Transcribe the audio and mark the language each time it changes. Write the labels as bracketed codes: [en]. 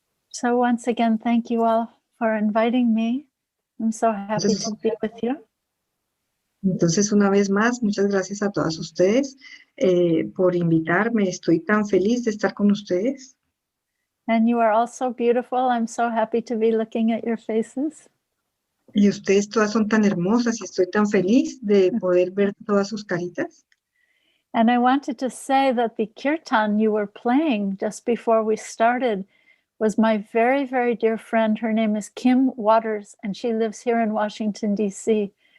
[en] So once again, thank you all for inviting me. I'm so happy to be with you. [es] Entonces, una vez más, muchas gracias a todas ustedes por invitarme. Estoy tan feliz de estar con ustedes. [en] And you are all so beautiful. I'm so happy to be looking at your faces. [es] Y ustedes todas son tan hermosas y estoy tan feliz de poder ver todas sus caritas. [en] And I wanted to say that the kirtan you were playing just before we started was my very, very dear friend. Her name is Kim Waters, and she lives here in Washington, D.C.